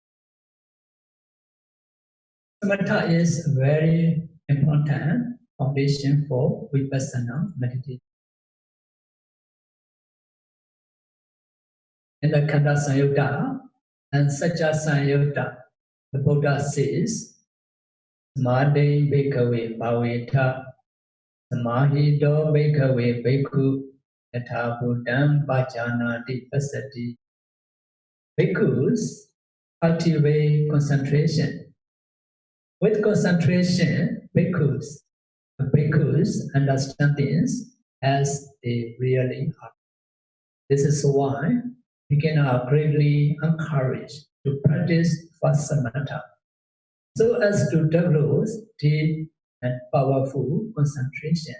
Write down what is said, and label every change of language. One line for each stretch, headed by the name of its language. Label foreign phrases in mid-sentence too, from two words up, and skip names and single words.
English: Samatha is a very important foundation for Vipassana meditation. In the Khandha Samyutta and Satya Samyutta, the Buddha says,
Pali: Samadhi bhikkhave bhaveta Samahito bhikkhave bhikkhu yatha buddham bhajanati pasati.
English: Bhikkhus cultivate concentration. With concentration, bhikkhus understand things as they really are. This is why beginners are greatly encouraged to practice fast samatha, so as to develop deep and powerful concentration.